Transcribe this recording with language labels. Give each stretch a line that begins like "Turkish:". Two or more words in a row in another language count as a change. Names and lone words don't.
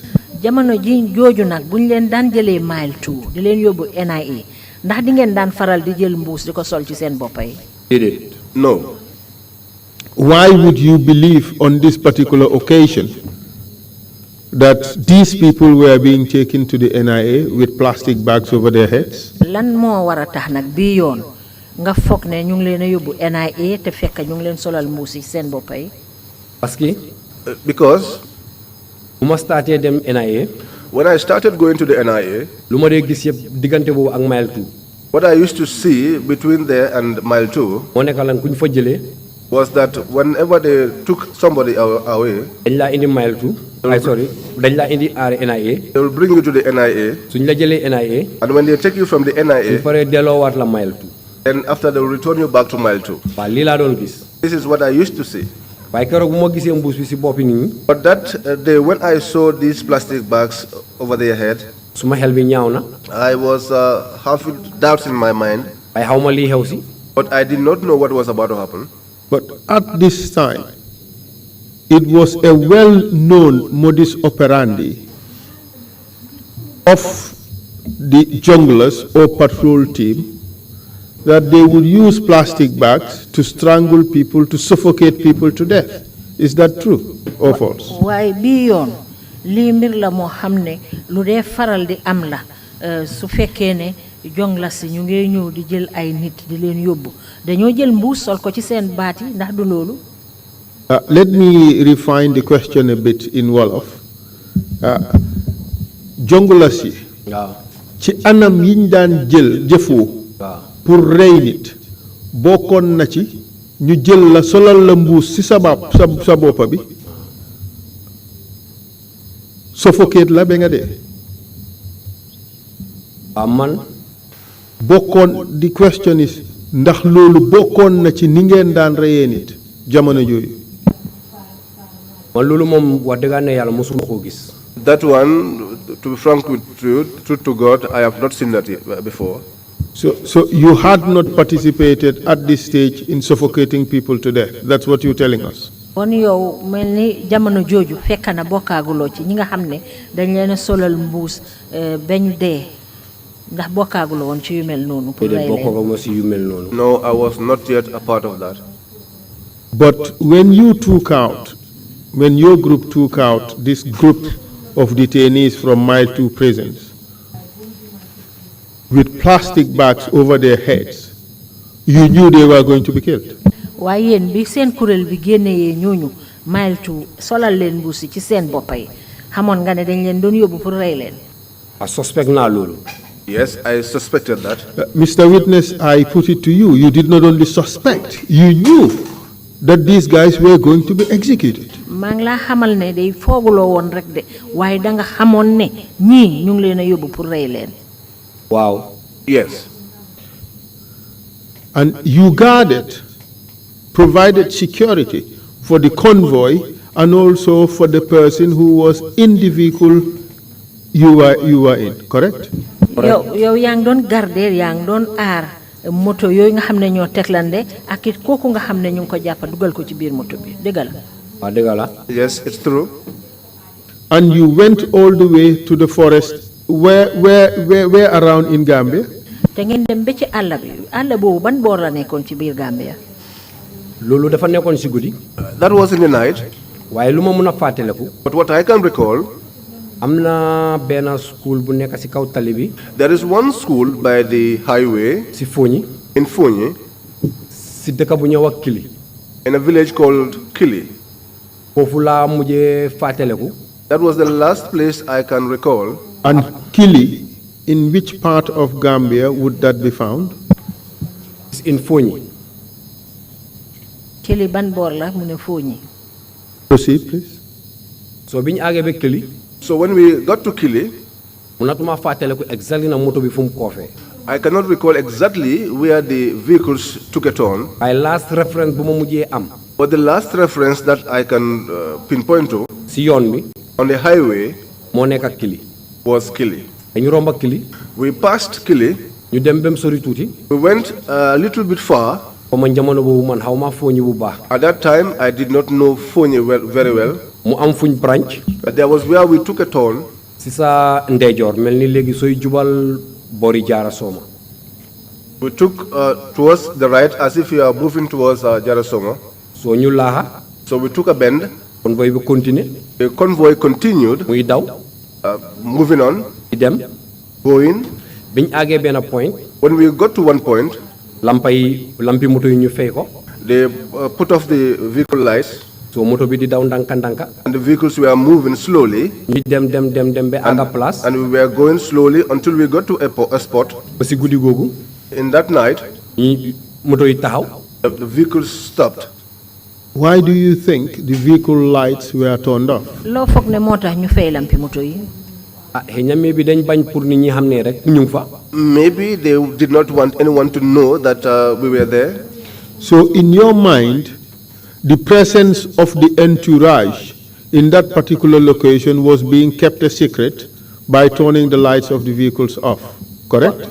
Wolof: Jamono ji jooju nag buñ leen daan jëlee mile 2 di leen yóbbu NIA ndax di ngeen daan faral di jël mbuus di ko sol ci seen bopp yi. Déedéet.
English: No. Why would you believe on this particular occasion that these people were being taken to the NIA with plastic bags over their heads?
Wolof: Lan moo war a tax nag bii yoon nga foog ne ñu ngi leen a yóbbu NIA te fekk ñu ngi leen solal mbuus yi seen bopp yi.
French: Parce que.
English: Because
Wolof: bu ma starté dem NIA.
English: when I started going to the NIA,
Wolof: lu ma dee gis yëpp diggante boobu ak mile 2.
English: what I used to see between there and mile 2
Wolof: moo nekk lan ku ñu fa jëlee.
English: was that whenever they took somebody away,
Wolof: dañ laa indi mile 2 dañ laa indi NIA.
English: they will bring you to the NIA.
Wolof: suñ la jëlee NIA.
English: And when they take you from the NIA,
Wolof: suñ paree delloowaat la mile 2.
English: then after they will return you back to mile 2.
Wolof: waaw lii laa doon gis.
English: This is what I used to see.
Wolof: waaye keroog bu ma gisee mbuus bi si boppi nit ñi.
English: But that day, when I saw these plastic bags over their head,
Wolof: suma xel bi ñaaw na.
English: I was having doubts in my mind,
Wolof: waaye xaw ma lii xew si.
English: but I did not know what was about to happen. But at this time, it was a well-known modus operandi of the junglers or patrol team that they would use plastic bags to strangle people, to suffocate people to death. Is that true or false? Why beyond
Wolof: lii mbir la moo xam ne lu dee faral di am la su fekkee ne jongla si ñu ngi ñëw di jël ay nit di leen yóbbu dañoo jël mbuus sol ko ci seen baat yi ndax du loolu.
English: Let me refine the question a bit in Wolof.
Wolof: Jongla si waaw ci anam yiñ daan jël jëfoo pour rey nit bokkoon na ci ñu jël la solal la mbuus ci sa boppa bi suffocate la ba nga dee. man bokkoon
English: the question is
Wolof: ndax loolu bokkoon na ci ni ngeen daan reyee nit jamono jooyu. man loolu moom wax dëgg ne yàlla mosuma koo gis.
English: That one, to be frank with you, truth to God, I have not seen that before. So you had not participated at this stage in suffocating people to death. That's what you're telling us.
Wolof: kon yow mel ni jamono jooju fekk na bokkaaguloo ci ñi nga xam ne dañ leen a solal mbuus bañ dee ndax bokkaaguloo woon ci yu mel noonu. pour rey leen.
English: No, I was not yet a part of that. But when you took out, when your group took out this group of detainees from Mile 2 prisons with plastic bags over their heads, you knew they were going to be killed.
Wolof: waaye yéen bi seen kuréel bi génnee ñooñu Mile 2 solal leen mbuus ci seen boppa yi xamoon nga ne dañ leen doon yóbbu pour rey leen.
English: I suspect
Wolof: naa loolu.
English: Yes, I suspected that. Mr. Witness, I put it to you. You did not only suspect, you knew that these guys were going to be executed.
Wolof: maa ngi laa xamal ne day fooguloo woon rek de waaye danga xamoon ne ñii ñu ngi leen a yóbbu pour rey leen. waaw.
English: Yes. And you guarded, provided security for the convoy and also for the person who was in the vehicle you were in, correct?
Wolof: yow yaa ngi doon garder yaa ngi doon aar moto yooyu nga xam ne ñoo teglande ak it kooku nga xam ne ñu ngi ko jàppa dugal ko ci biir moto bi dëgg la. waaw dëgg la.
English: Yes, it's true. And you went all the way to the forest, where around in Gambia?
Wolof: te ngeen dem ba ci àll bi àll boobu ban boor la nekkoon ci biir Gambia. loolu dafa nekkoon si guddi.
English: That was in the night.
Wolof: waaye lu ma mun a fàttaliku.
English: But what I can recall,
Wolof: am na benn school bu nekk si kaw tali bi.
English: there is one school by the highway
Wolof: si Fonyi.
English: in Fonyi,
Wolof: si dëkk bu ñëw ak Kili.
English: in a village called Kili.
Wolof: foofu laa mujjee fàttaliku.
English: That was the last place I can recall. And Kili, in which part of Gambia would that be found? in Fonyi.
Wolof: Kili ban boor la mu ne Fonyi.
English: Proceed, please.
Wolof: so bi ñu àggee ba Kili.
English: So when we got to Kili,
Wolof: munatuma fàttaliku exactly na moto bi fu mu koofee.
English: I cannot recall exactly where the vehicles took a turn.
Wolof: waaye
English: last reference
Wolof: bu ma mujjee am.
English: But the last reference that I can pinpoint to
Wolof: si yoon bi.
English: on the highway
Wolof: moo nekk ak Kili.
English: was Kili.
Wolof: dañu romb ak Kili.
English: We passed Kili.
Wolof: ñu dem ba mu sori tuuti.
English: We went a little bit far.
Wolof: man jamono boobu man xaw ma Fonyi bu baax.
English: At that time, I did not know Fonyi very well.
Wolof: mu am fuñ branch.
English: There was where we took a turn.
Wolof: si sa ndeyjoor mel ni léegi sooy jubal bori jaara sooma.
English: We took towards the right as if we are moving towards Jarasonga.
Wolof: so ñu laaxa.
English: So we took a bend.
Wolof: convoy bi continuer.
English: The convoy continued.
Wolof: muy daw.
English: Moving on.
Wolof: di dem.
English: Going.
Wolof: biñ àggee benn point.
English: When we got to one point.
Wolof: lampi moto yi ñu fay ko.
English: They put off the vehicle lights.
Wolof: so moto bi di daw ndànka.
English: And the vehicles were moving slowly.
Wolof: ñu dem ba àgga place.
English: And we were going slowly until we got to a spot.
Wolof: ba si guddi googu.
English: In that night,
Wolof: ñi moto yi taxaw.
English: the vehicles stopped. Why do you think the vehicle lights were turned off?
Wolof: loo foog ne moo tax ñu fay lampi moto yi. maybe dañ bañ pour nit ñi xam ne rek ñu ngi fa.
English: Maybe they did not want anyone to know that we were there. So in your mind, the presence of the entourage in that particular location was being kept a secret by turning the lights of the vehicles off, correct?